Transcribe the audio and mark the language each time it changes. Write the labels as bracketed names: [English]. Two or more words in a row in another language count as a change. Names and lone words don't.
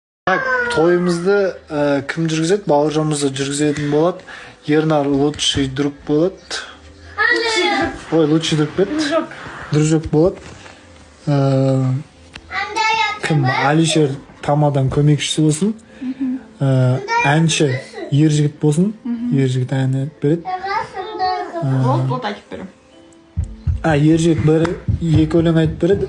[Kazakh] Так, тойымызды кім жүргізеді? Бауыржанымызды жүргізетін болады. Ернар [Russian] лучший друг [Kazakh] болады. Ой, [Russian] лучший друг [Kazakh] бет. Дружок болады. Кім? Алишер тамадан көмекшісі болсын. Әнші ер жігіт болсын. Ер жігіт ән айтып береді. Вот айтып берем. Ер жігіт бір екі өлең айтып береді.